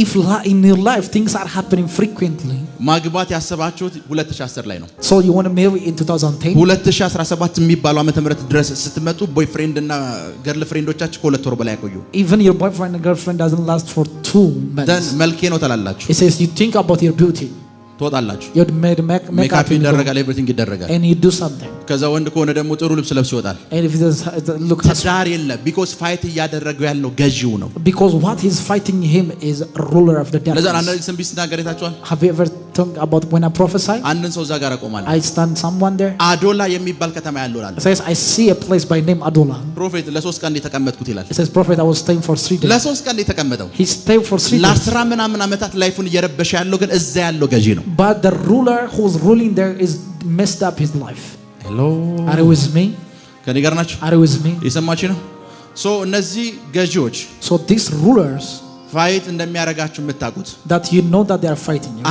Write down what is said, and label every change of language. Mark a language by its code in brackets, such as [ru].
[en] If in your life things are happening frequently, [am] ማግባት ያሰባችሁት 2010 ላይ ነው [en] so you want to marry in 2010, [am] 2017 የሚባለው ዓመተ ምህረት ድረስ ስትመጡ ቦይፍሬንድ እና ገርል ፍሬንዶቻችሁ ከሁለት ወር በላይ ያቆዩ [en] even your boyfriend and girlfriend doesn't last for 2 months. [am] ደን መልኬ ነው ተላላችሁ [en] It says you think about your beauty, [am] ትወጣላችሁ [en] you made [am] ሜካፕ [en] makeup [am] ይደረጋል ኤቭሪቲንግ ይደረጋል [en] and you do something. [am] ከዛ ወንድ ከሆነ ደግሞ ጥሩ ልብስ ለብሶ ይወጣል [en] And if it does look [am] ትዳር የለም [en] because [am] ፋይት እያደረገው ያለው ገዢው ነው [en] because what he's fighting him is a ruler of the [am] ለዛ [en] darkness. [am] አንድ ስም ቢስናገር የታችኋል [en] Have you ever thought about when I prophesy? [am] አንድን ሰው እዛ ጋር አቆማለሁ [en] I stand someone there. [am] አዶላ የሚባል ከተማ ያለው [en] It [am] አለ [en] says I see a place by name Adola. [am] ፕሮፌት ለ3 ቀን የተቀመጥኩት ይላል [en] It says prophet I was staying for 3 days. [am] ለ3 ቀን የተቀመጠው [en] He stayed for 3 days. [am] ለ10 ምናምን ዓመታት ላይፉን እየረበሸ ያለው ግን እዛ ያለው ገዢ ነው [en] But the ruler who's ruling there is messed up his life. [am] ሄሎ [en] Are you with me? [am] ከኔ ጋር ናችሁ [en] Are you with me? [am] የሰማችሁ ነው ሶ እነዚህ ገዢዎች [en] So these rulers [am] ፋይት እንደሚያረጋችሁ የምታውቁት [en] that you know that they are fighting you.